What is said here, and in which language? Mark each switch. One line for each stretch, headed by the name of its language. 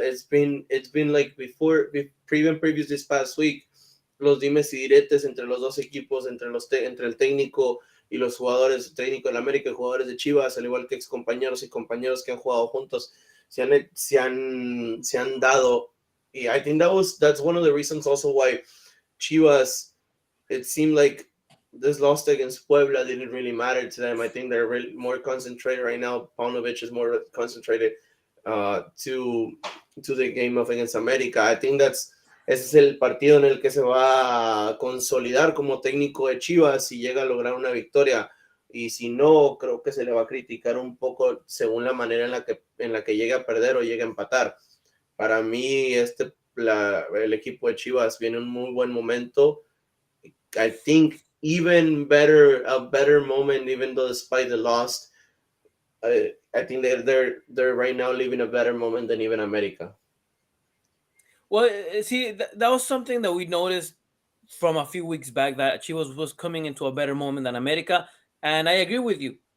English: It's been like before, even previous this past week,
Spanish: los dimes y diretes entre los dos equipos, entre el técnico y los jugadores, el técnico de la América y jugadores de Chivas, al igual que ex compañeros y compañeros que han jugado juntos, se han dado.
English: Y I think that's one of the reasons also why Chivas, it seemed like this loss against Puebla didn't really matter to them. I think they're really more concentrated right now. Paunovic is more concentrated to the game of against America. I think
Spanish: ese es el partido en el que se va a consolidar como técnico de Chivas si llega a lograr una victoria. Y si no, creo que se le va a criticar un poco según la manera en la que llegue a perder o llegue a empatar. Para mí, el equipo de Chivas viene en un muy buen momento.
English: I think a better moment, even though despite the loss, I think they're right now living a better moment than even America. Well, see, that was something that we noticed from a few weeks back, that Chivas was coming into a better moment than America, and I agree with you.